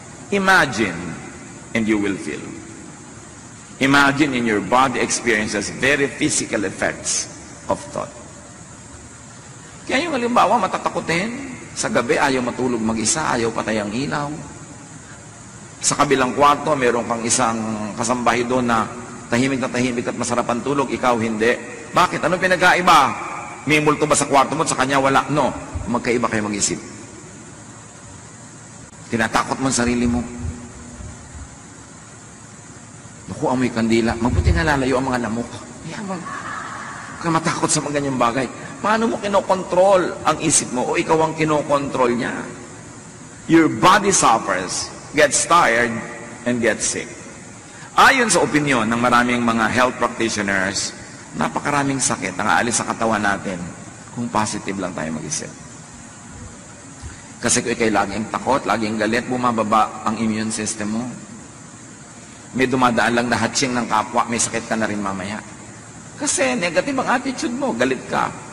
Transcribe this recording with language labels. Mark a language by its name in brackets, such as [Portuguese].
[English] Imagine, and you will feel. Imagine in your body experiences very physical effects of thought. [Filipino] Kaya yung halimbawa, matatakutin. Sa gabi, ayaw matulog mag-isa, ayaw patay ang ilaw. Sa kabilang kwarto, meron kang isang kasambahay doon na tahimik at masarap ang tulog, ikaw hindi. Bakit? Anong pinagkaiba? May multo ba sa kwarto mo at sa kanya wala? No. Magkaiba kayo mag-isip. Tinatakot mo ang sarili mo. Naku, amoy kandila. Mabuti nga lalayo ang mga lamok. Huwag ka matakot sa mga ganyang bagay. Paano mo kinokontrol ang isip mo o ikaw ang kinokontrol niya? [English] Your body suffers, gets tired, and gets sick. [Filipino] Ayon sa opinion ng maraming mga health practitioners, napakaraming sakit ang aalis sa katawan natin kung positive lang tayo mag-isip. Kasi kung ikay laging takot, laging galit, bumababa ang immune system mo. May dumadaan lang na hatching ng kapwa, may sakit ka na rin mamaya. Kasi negative ang attitude mo, galit ka.